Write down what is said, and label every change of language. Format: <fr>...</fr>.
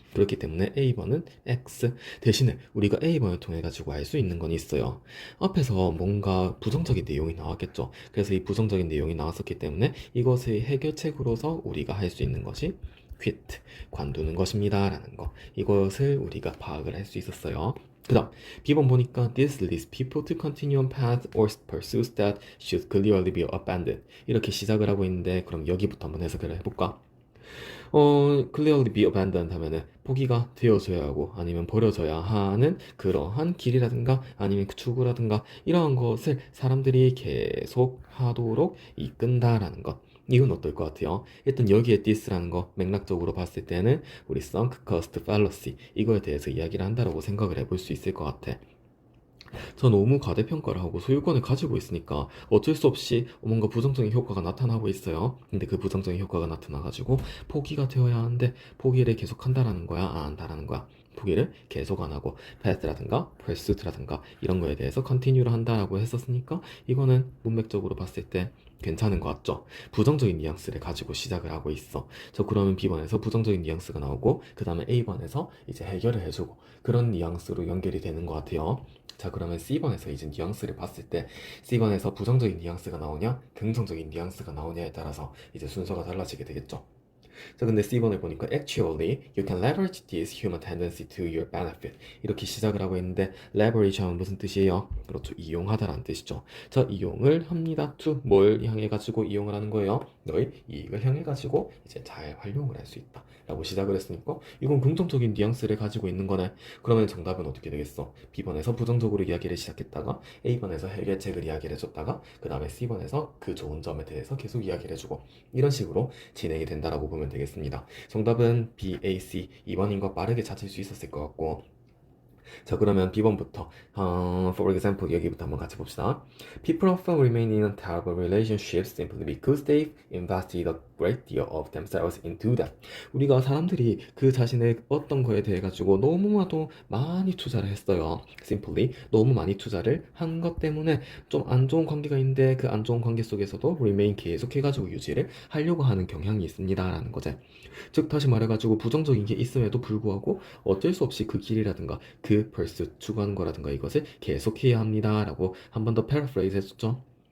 <ko>그렇기 때문에 A번은 X, 대신에 우리가 A번을 통해 가지고 알 수 있는 건 있어요. 앞에서 뭔가 부정적인 내용이 나왔겠죠. 그래서 이 부정적인 내용이 나왔었기 때문에 이것의 해결책으로서 우리가 할 수 있는 것이 quit, 관두는 것입니다 라는 거, 이것을 우리가 파악을 할 수 있었어요. 그 다음 B번 보니까</ko> <en>this leads people to continue on path or pursuits that should clearly be abandoned,</en> <ko>이렇게 시작을 하고 있는데 그럼 여기부터 한번 해석을 해볼까? clearly be abandoned 하면은 포기가 되어져야 하고 아니면 버려져야 하는 그러한 길이라든가 아니면 그 추구라든가 이러한 것을 사람들이 계속 하도록 이끈다라는 것. 이건 어떨 것 같아요? 일단 여기에 this라는 거 맥락적으로 봤을 때는 우리 sunk cost fallacy 이거에 대해서 이야기를 한다라고 생각을 해볼 수 있을 것 같아. 저 너무 과대평가를 하고 소유권을 가지고 있으니까 어쩔 수 없이 뭔가 부정적인 효과가 나타나고 있어요. 근데 그 부정적인 효과가 나타나가지고 포기가 되어야 하는데 포기를 계속 한다라는 거야, 안 한다라는 거야? 포기를 계속 안 하고 path라든가 pursuit라든가 이런 거에 대해서 continue를 한다라고 했었으니까 이거는 문맥적으로 봤을 때 괜찮은 것 같죠? 부정적인 뉘앙스를 가지고 시작을 하고 있어. 저 그러면 B번에서 부정적인 뉘앙스가 나오고 그 다음에 A번에서 이제 해결을 해주고 그런 뉘앙스로 연결이 되는 것 같아요. 자, 그러면 C번에서 이제 뉘앙스를 봤을 때 C번에서 부정적인 뉘앙스가 나오냐 긍정적인 뉘앙스가 나오냐에 따라서 이제 순서가 달라지게 되겠죠. 자, 근데 C번을 보니까</ko> <en>actually you can leverage this human tendency to your benefit,</en> <ko>이렇게 시작을 하고 있는데 leverage 하면 무슨 뜻이에요? 그렇죠, 이용하다라는 뜻이죠. 자, 이용을 합니다. to 뭘 향해 가지고 이용을 하는 거예요? 너의 이익을 향해 가지고 이제 잘 활용을 할 수 있다 라고 시작을 했으니까 이건 긍정적인 뉘앙스를 가지고 있는 거네. 그러면 정답은 어떻게 되겠어? B번에서 부정적으로 이야기를 시작했다가 A번에서 해결책을 이야기를 해줬다가 그 다음에 C번에서 그 좋은 점에 대해서 계속 이야기를 해주고 이런 식으로 진행이 된다라고 보면 되겠습니다. 정답은 B, A, C 2번인 거 빠르게 찾을 수 있었을 것 같고, 자, 그러면 B번부터</ko> <en>for example</en> <ko>여기부터 한번 같이 봅시다.</ko> <en>People often remain in terrible relationships simply because they've invested a great deal of themselves into them.</en> <ko>우리가 사람들이 그 자신의 어떤 거에 대해 가지고 너무나도 많이 투자를 했어요. simply 너무 많이 투자를 한 것 때문에 좀 안 좋은 관계가 있는데 그 안 좋은 관계 속에서도 remain 계속해가지고 유지를 하려고 하는 경향이 있습니다라는 거죠. 즉 다시 말해가지고 부정적인 게 있음에도 불구하고 어쩔 수 없이 그 길이라든가 그 벌스 추구하는 거라든가 이것을 계속해야 합니다 라고 한 번 더 paraphrase 했었죠.</ko>